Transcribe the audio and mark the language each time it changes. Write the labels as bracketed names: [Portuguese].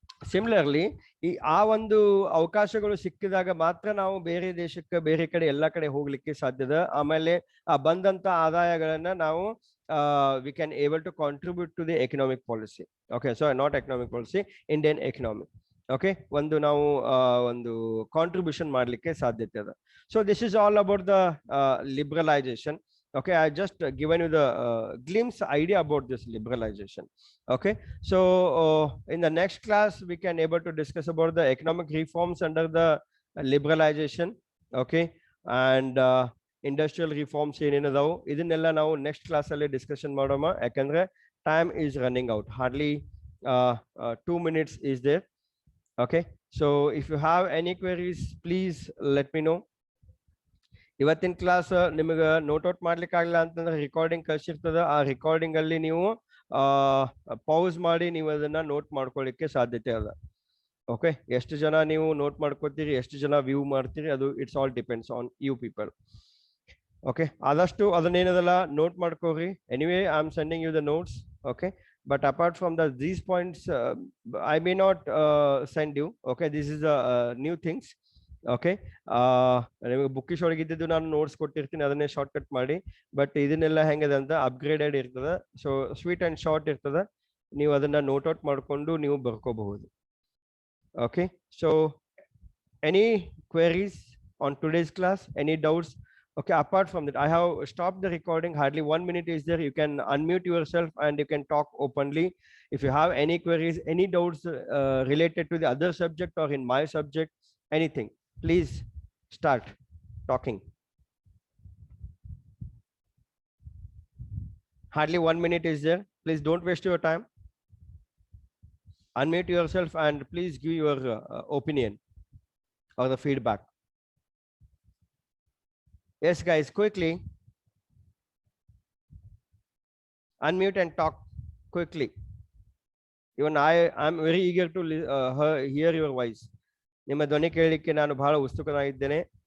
[Kannada] Similarly ಈ ಆ ಒಂದು ಅವಕಾಶಗಳು ಸಿಕ್ಕಿದಾಗ ಮಾತ್ರ ನಾವು ಬೇರೆ ದೇಶಕ್ಕೆ ಬೇರೆ ಕಡೆ ಎಲ್ಲ ಕಡೆ ಹೋಗ್ಲಿಕ್ಕೆ ಸಾಧ್ಯದ. ಆಮೇಲೆ ಆ ಬಂದಂತ ಆದಾಯಗಳನ್ನ ನಾವು [English] We can able to contribute to the economic policy. Okay, so not economic policy, Indian economy. Okay, [Kannada] ಒಂದು ನಾವು ಒಂದು ಕಾಂಟ್ರಿಬ್ಯೂಷನ್ ಮಾಡ್ಲಿಕ್ಕೆ ಸಾಧ್ಯತೆ ಅದ. [English] So this is all about the liberalization. Okay, I just given you the glimpse idea about this liberalization. Okay, so in the next class we can able to discuss about the economic reforms under the liberalization. Okay, and industrial reforms [Kannada] ಏನೇನದಾವು ಇದನ್ನೆಲ್ಲ ನಾವು [English] next class ಅಲ್ಲಿ discussion ಮಾಡೋಣ. [Kannada] ಯಾಕಂದ್ರೆ [English] time is running out, hardly 2 minutes is there. Okay, so if you have any queries, please let me know. [Kannada] ಇವತ್ತಿನ class ನಿಮಗೆ note out ಮಾಡ್ಲಿಕ್ಕೆ ಆಗಲ್ಲ ಅಂತಂದ್ರೆ ರಿಕಾರ್ಡಿಂಗ್ ಕಳ್ಸಿರ್ತದ. ಆ ರಿಕಾರ್ಡಿಂಗ್ ಅಲ್ಲಿ ನೀವು ಪೌಸ್ ಮಾಡಿ ನೀವು ಅದನ್ನ ನೋಟ್ ಮಾಡ್ಕೊಳ್ಳಿಕ್ಕೆ ಸಾಧ್ಯತೆ ಅದ. ಓಕೆ, ಎಷ್ಟು ಜನ ನೀವು ನೋಟ್ ಮಾಡ್ಕೋತೀರಿ, ಎಷ್ಟು ಜನ ವ್ಯೂ ಮಾಡ್ತೀರಿ, ಅದು [English] It's all depends on you people. [Kannada] Okay, ಆದಷ್ಟು ಅದನ್ನೇನದಲ್ಲ note ಮಾಡ್ಕೋರಿ. [English] Anyway I am sending you the notes. Okay, but apart from these points I may not send you. Okay, this is the new things. [Kannada] Okay, ನಿಮಗೆ bookish ಒಳಗಿದ್ದು ನಾನು notes ಕೊಟ್ಟಿರ್ತೀನಿ, ಅದನ್ನೇ short cut ಮಾಡಿ. But ಇದನ್ನೆಲ್ಲ ಹೆಂಗದ ಅಂತ upgraded ಇರ್ತದ. [English] so sweet and short [Kannada] ಇರ್ತದ, ನೀವು ಅದನ್ನ ನೋಟ್ ಔಟ್ ಮಾಡ್ಕೊಂಡು ನೀವು ಬರ್ಕೋಬಹುದು. [English] Okay, so any queries on today's class, any doubts? Okay, apart from that, I have stopped the recording. Hardly 1 minute is there. You can unmute yourself and you can talk openly. If you have any queries, any doubts related to the other subject or in my subject, anything, please start talking. Hardly 1 minute is there. Please don't waste your time. Unmute yourself and please give your opinion or the feedback. Yes, guys, quickly. Unmute and talk quickly. Even I'm very eager to hear your voice. [Kannada] ನಿಮ್ಮ ಧ್ವನಿ ಕೇಳಲಿಕ್ಕೆ ನಾನು ಬಹಳ ಉತ್ಸುಕನಾಗಿದ್ದೇನೆ.